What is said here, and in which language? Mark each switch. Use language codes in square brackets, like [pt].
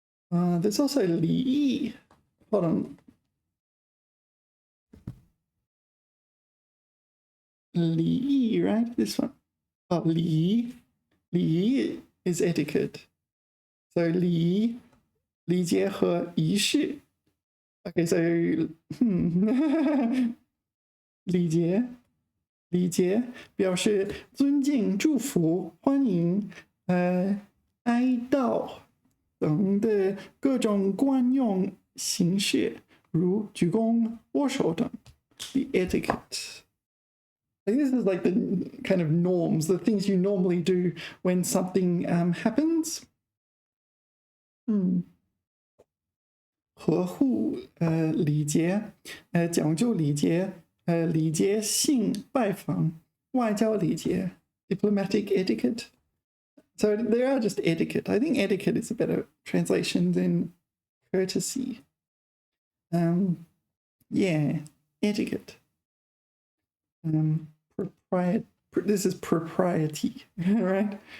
[en] There's also 礼仪. Hold on. 礼仪, right? This one. Oh, 礼仪. 礼仪 is etiquette. [zh] So 礼节和仪式. Okay, so 礼节表示尊敬、祝福、欢迎、哀悼等的各种惯用形式，如鞠躬、握手等。 [en] The etiquette. I think this is like the kind of norms, the things you normally do when something happens. [zh] 呵护礼节，讲究礼节，礼节性拜访外交礼节 [en] diplomatic etiquette. So they are just etiquette. I think etiquette is a better translation than courtesy. Yeah, etiquette. This is propriety, right?